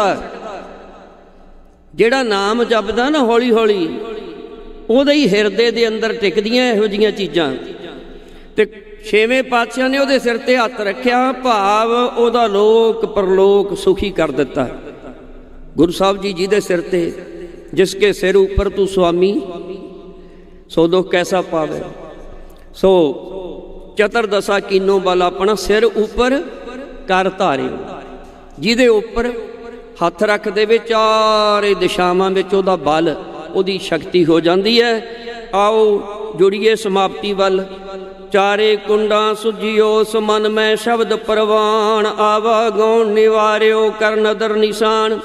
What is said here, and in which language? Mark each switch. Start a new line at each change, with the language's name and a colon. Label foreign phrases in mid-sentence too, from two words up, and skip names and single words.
Punjabi: ਜਿਹੜਾ ਨਾਮ ਜਪਦਾ ਨਾ ਹੌਲੀ ਹੌਲੀ, ਉਹਦੇ ਹੀ ਹਿਰਦੇ ਦੇ ਅੰਦਰ ਟਿਕਦੀਆਂ ਇਹੋ ਜਿਹੀਆਂ ਚੀਜ਼ਾਂ। ਤੇ ਛੇਵੇਂ ਪਾਤਸ਼ਾਹ ਨੇ ਉਹਦੇ ਸਿਰ ਤੇ ਹੱਥ ਰੱਖਿਆ, ਭਾਵ ਉਹਦਾ ਲੋਕ ਪਰਲੋਕ ਸੁਖੀ ਕਰ ਦਿੱਤਾ। ਗੁਰੂ ਸਾਹਬ ਜੀ ਦੇ ਸਿਰ ਤੇ, ਜਿਸਕੇ ਸਿਰ ਊਪਰ ਤੂ ਸੁਆਮੀ ਸੋ ਦੁਖ ਕੈਸਾ ਪਾਵੇ। ਸੋ ਚਤੁਰਦਸ਼ਾ ਕੀਨੋ ਬਲ ਅਪਨਾ ਸਿਰ ਊਪਰ ਕਰ ਧਾਰੇ, ਜਿਹਦੇ ਊਪਰ ਹੱਥ ਰੱਖ ਦੇਵੇ ਚਾਰੇ ਦਿਸ਼ਾਵਾਂ ਵਿੱਚ ਉਹਦਾ ਬਲ, ਉਹਦੀ ਸ਼ਕਤੀ
Hindi: हो जाती है।
Punjabi: ਆਓ ਜੁੜੀਏ ਸਮਾਪਤੀ ਵੱਲ। ਚਾਰੇ ਕੁੰਡਾ ਸੁਜਿਓ ਸੁਮਨ ਮੇਂ ਸ਼ਬਦ ਪਰਵਾਨ, ਆਵਾ ਗਉਣ ਨਿਵਾਰਿਓ ਕਰ ਨਦਰ ਨਿਸ਼ਾਨ।